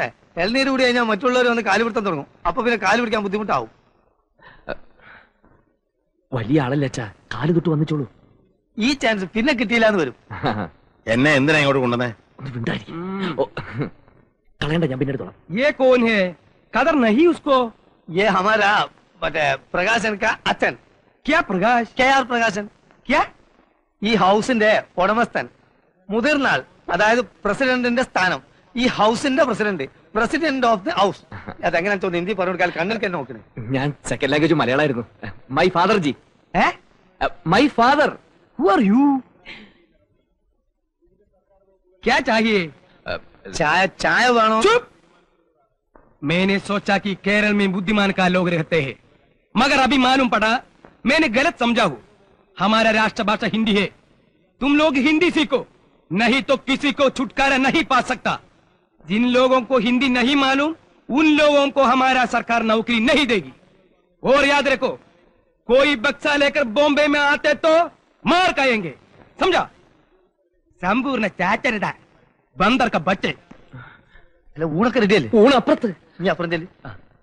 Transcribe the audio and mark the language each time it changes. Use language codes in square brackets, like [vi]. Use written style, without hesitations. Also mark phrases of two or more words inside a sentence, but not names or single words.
[ml] ഇളനീര് കൂടി കഴിഞ്ഞാൽ മറ്റുള്ളവർ വന്ന് കാല് പിടുത്തം തുടങ്ങും. അപ്പൊ പിന്നെ കാല് പിടിക്കാൻ ബുദ്ധിമുട്ടാവും. വലിയ ആളല്ലേ അച്ഛാ, കാല് തൊട്ട് വന്നിച്ചോളൂ. ഈ ചാൻസ് പിന്നെ കിട്ടിയില്ലാന്ന് വരും. എന്നെ എന്തിനാ ഇങ്ങോട്ട് കൊണ്ടുവന്നേ? ഒന്ന് മിണ്ടായിരിക്കും. കളയണ്ട, ഞാൻ പിന്നെ എടുത്തോളാം. [hi] ये कौन है? कदर नहीं उसको. ये हमारा मटे പ്രകാശൻ का അച്ഛൻ. क्या प्रकाश? KR പ്രകാശൻ. क्या? [ml] ഈ ഹൗസിന്റെ ഉടമസ്ഥൻ, മുതിർന്നാൾ, അതായത് പ്രസിഡന്റിന്റെ സ്ഥാനം. ഈ ഹൗസിന്റെ പ്രസിഡന്റ്, [en] president of the house. [ml] അതെങ്ങനെ തോന്നുന്നു? ഹിന്ദി പറഞ്ഞു കൊടുക്കാൻ കണ്ണിൽ തന്നെ നോക്കണേ. ഞാൻ [en] second language [ml] മലയാളമായിരുന്നു. [en] my father ji. my father. Who are you? [hi] क्या चाहिए? चाय चाय वाणो. चुप! मैंने सोचा कि केरल में बुद्धिमान का लोग रहते हैं, मगर अभी मालूम पड़ा मैंने गलत समझा हूँ. हमारा राष्ट्रभाषा हिंदी है. तुम लोग हिंदी सीखो, नहीं तो किसी को छुटकारा नहीं पा सकता. जिन लोगों को हिंदी नहीं मालूम, उन लोगों को हमारा सरकार नौकरी नहीं देगी. और याद रखो, कोई बक्सा लेकर बॉम्बे में आते तो मार खाएंगे, समझा? संपूर्ण चाचरदा बंदर का बच्चे. [ml] അല്ല, ഊണൊക്കെ റെഡിയല്ലേ? ഊണ് അപ്പുറത്ത്. നീ അപ്പുറം ചെല്ലി.